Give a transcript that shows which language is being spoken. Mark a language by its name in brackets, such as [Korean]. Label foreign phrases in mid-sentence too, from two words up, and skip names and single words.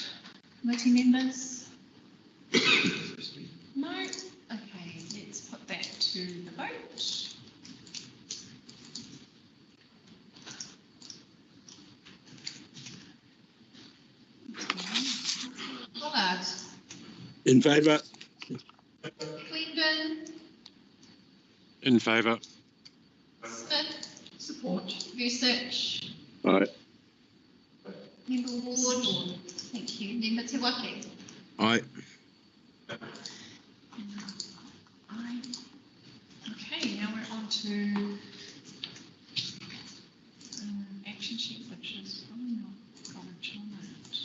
[English] Committee members? No? Okay, let's put that to the vote. Pollard? In favour. Cleandon? In favour. Smith? Support. Research? Aye. Member Ward? Thank you. Member Te Wake? Aye. Aye. Okay, now we're on to action sheet, which is probably not covered on that.